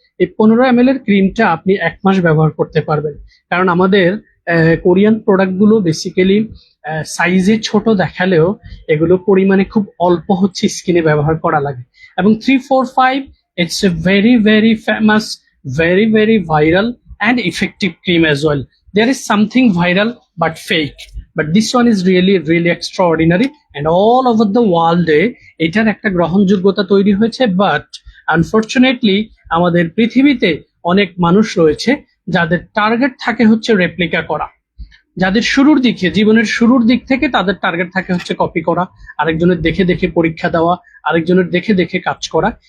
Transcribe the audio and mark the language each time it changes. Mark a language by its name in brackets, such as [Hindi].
[Bangla] এই 15 ml এর ক্রিমটা আপনি 1 মাস ব্যবহার করতে পারবেন, কারণ আমাদের কোরিয়ান প্রোডাক্টগুলো বেসিক্যালি সাইজে ছোট দেখালেও এগুলো পরিমাণে খুব অল্প হচ্ছে স্কিনে ব্যবহার করা লাগে। [English] এবং 345 it's a very very famous, very very viral and effective cream as well. There is something viral but fake, but this one is really really extraordinary and all over the world [Bangla] এটার একটা গ্রহণযোগ্যতা তৈরি হয়েছে। [English] but unfortunately [Bangla] আমাদের পৃথিবীতে অনেক মানুষ রয়েছে যাদের টার্গেট থাকে হচ্ছে রেপ্লিকা করা, যাদের শুরুর দিকে, জীবনের শুরুর দিক থেকে তাদের টার্গেট থাকে হচ্ছে কপি করা, আরেকজনের দেখে দেখে পরীক্ষা দেওয়া, আরেকজনের দেখে দেখে কাজ করা।